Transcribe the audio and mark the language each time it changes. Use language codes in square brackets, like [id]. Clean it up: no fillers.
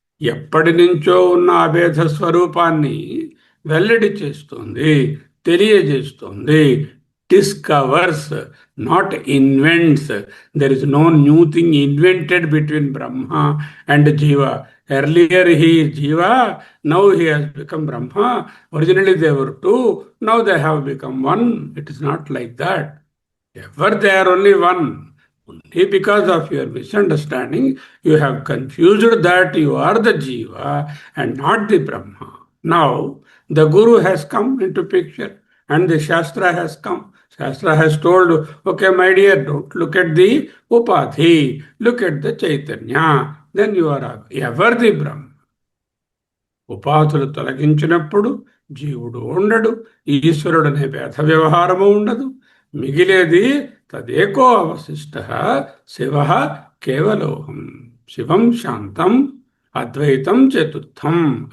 [te] ఎప్పటి నుంచో ఉన్న అభేద స్వరూపాన్ని వెల్లడి చేస్తుంది, తెలియజేస్తుంది. [en] Discovers, not invents. There is no new thing invented between Brahma and Jiva. Earlier he is Jiva, now he has become Brahma. Originally they were two, now they have become one. It is not like that. Ever they are only one. Only because of your misunderstanding, you have confused that you are the Jiva and not the Brahma. Now, the Guru has come into picture and the Shastra has come. Shastra has told, okay, my dear, don't look at the Upadhi, look at the Chaitanya. Then you are ever the Brahma. [te] ఉపాధులు తొలగించినప్పుడు జీవుడు ఉండడు, ఈశ్వరుడనే భేద వ్యవహారము ఉండదు. మిగిలేది [sa] తదేకో అవశిష్ట శివ కేవలోహం. శివం శాంతం అద్వైతం చతుర్థం.